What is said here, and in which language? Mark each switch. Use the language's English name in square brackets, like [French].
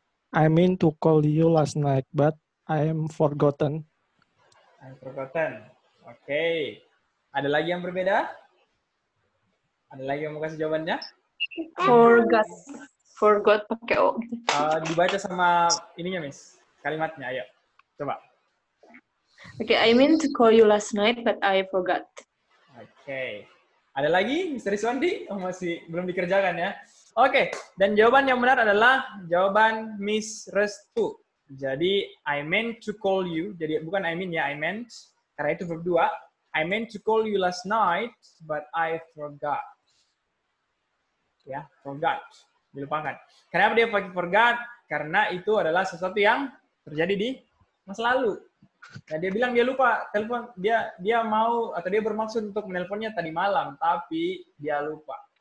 [English] I mean to call you last night, but I am forgotten. I'm forgotten. [Indonesian] Oke. Ada lagi yang berbeda? Ada lagi yang mau kasih jawabannya? Forgot. Forgot pakai O. Dibaca sama ininya, Miss. Kalimatnya, ayo. Coba. [English] Okay, I meant to call you last night, but I forgot. [Indonesian] Oke. Ada lagi, Mr. Iswandi? Oh, masih belum dikerjakan ya. Oke, dan jawaban yang benar adalah jawaban Miss Restu. Jadi, [English] I meant to call you. [Indonesian] Jadi, bukan I mean ya, I meant. Karena itu verb 2. [English] I meant to call you last night, but I forgot. [Indonesian] Ya, forgot. Dilupakan. Kenapa dia pakai forgot? Karena itu adalah sesuatu yang terjadi di masa lalu. Nah, dia bilang dia lupa telepon, dia mau atau dia bermaksud untuk menelponnya tadi malam, tapi dia lupa.